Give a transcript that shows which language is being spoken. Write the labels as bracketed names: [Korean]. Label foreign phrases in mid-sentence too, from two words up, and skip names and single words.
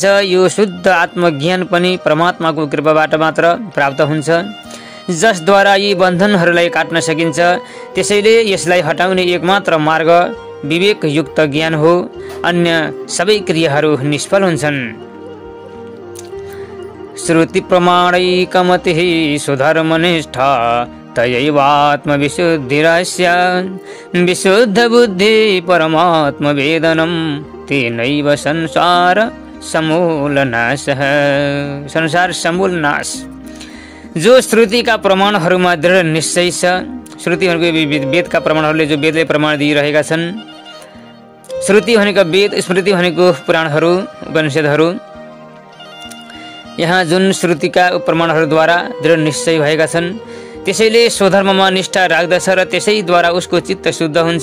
[Nepali] यो शुद्ध आत्मज्ञान पनि परमात्माको कृपाबाट मात्र प्राप्त हुन्छ, जसद्वारा यी बन्धनहरूलाई काट्न सकिन्छ। त्यसैले यसलाई हटाउने एकमात्र मार्ग विवेकयुक्त ज्ञान हो। अन्य सबै क्रियाहरू निष्फल हुन्छन्। [Sanskrit] श्रुति प्रमाणैकमतिः सुधर्मनिष्ठा तयैवात्मविशुद्धिरस्य विशुद्ध बुद्धि परमात्म वेदनम तेनैव संसार समूल नाशः। संसार समूल नाश। [Nepali] जो श्रुतिका प्रमाणहरूमा दृढ निश्चय छ, श्रुतिहरूको वेदका प्रमाणहरूले जो वेदले प्रमाण दिइरहेका छन्, श्रुति भनेको वेद, स्मृति भनेको पुराणहरू, उपनिषदहरू। यहाँ जुन श्रुतिका प्रमाणहरूद्वारा दृढ निश्चय भएका छन्, त्यसैले स्वधर्ममा निष्ठा राख्दछ र त्यसैद्वारा उसको चित्त शुद्ध हुन्छ।